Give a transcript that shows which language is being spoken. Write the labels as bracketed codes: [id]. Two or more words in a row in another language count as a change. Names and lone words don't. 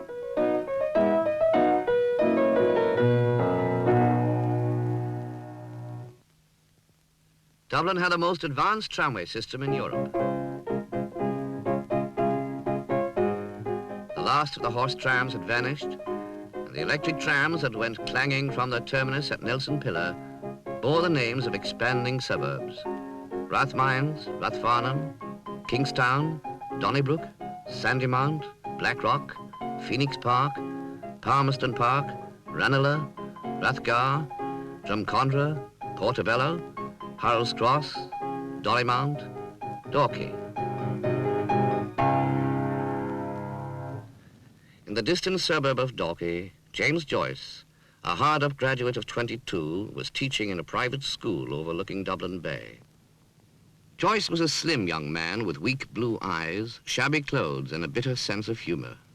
[en] Dublin had the most advanced tramway system in Europe. The last of the horse trams had vanished, and the electric trams that went clanging from their terminus at Nelson Pillar bore the names of expanding suburbs: Rathmines, Rathfarnham, Kingstown, Donnybrook, Sandymount, Blackrock, Phoenix Park, Palmerston Park, Ranelagh, Rathgar, Drumcondra, Portobello, Harold's Cross, Dollymount, Dalkey. In the distant suburb of Dalkey, James Joyce, a hard-up graduate of 22, was teaching in a private school overlooking Dublin Bay. Joyce was a slim young man with weak blue eyes, shabby clothes, and a bitter sense of humor.